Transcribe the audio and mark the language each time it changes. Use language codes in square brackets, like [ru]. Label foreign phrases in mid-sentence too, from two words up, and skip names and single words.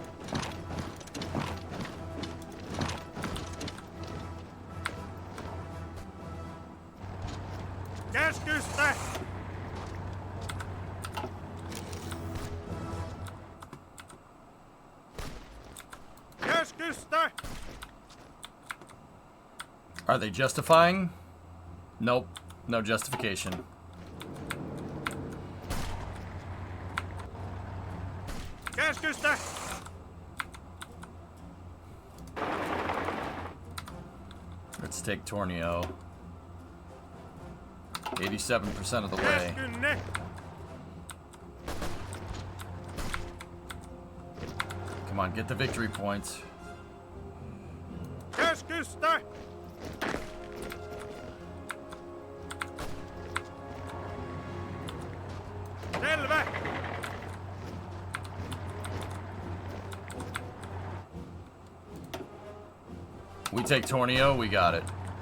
[fi] Käskystä! Käskystä! [en] Are they justifying? Nope. No justification. [fi] Käskystä! [en] Let's take Tornio. 87% of the way. [fi] Käskynne! [en] Come on, get the victory points. [fi] Käskystä! Selvä! [en] We take Tornio, we got it.